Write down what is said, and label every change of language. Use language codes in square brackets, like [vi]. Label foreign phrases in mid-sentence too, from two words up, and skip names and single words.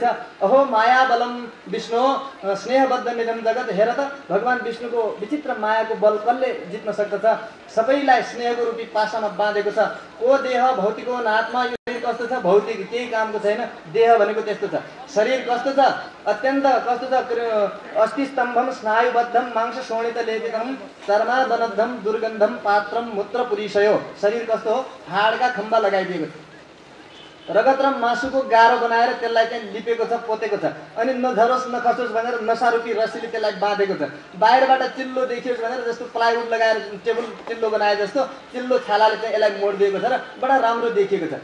[sa] अहो माया बलम विष्णु स्नेहबद्ध निधन जगत। [ne] हेर त भगवान विष्णुको विचित्र मायाको बल कसले जित्न सक्दछ? सबैलाई स्नेहको रूपी पासामा बाँधेको छ। को देह भौतिक हो आत्मा, यो शरीर कस्तो छ? भौतिक, केही कामको छैन। देह भनेको त्यस्तो छ। शरीर कस्तो छ? अत्यन्त कस्तो छ? [sa] अस्थिस्तम्भम स्नायुबद्धम मांस शोणित लेपितम चर्मादनद्धम दुर्गन्धम पात्रम मूत्र पुरीशयो। [ne] शरीर कस्तो हो? हाडका खम्बा लगाइदिएको छ, रगत र मासुको गाह्रो बनाएर त्यसलाई चाहिँ लिपेको छ, पोतेको छ। अनि नझरोस् नखसोस् भनेर नसारूपी रस्सीले त्यसलाई बाँधेको छ। बाहिरबाट चिल्लो देखियोस् भनेर जस्तो प्लाइवुड लगाएर टेबल चिल्लो बनाए जस्तो चिल्लो छालाले चाहिँ यसलाई मोडिदिएको छ र बडा राम्रो देखिएको छ।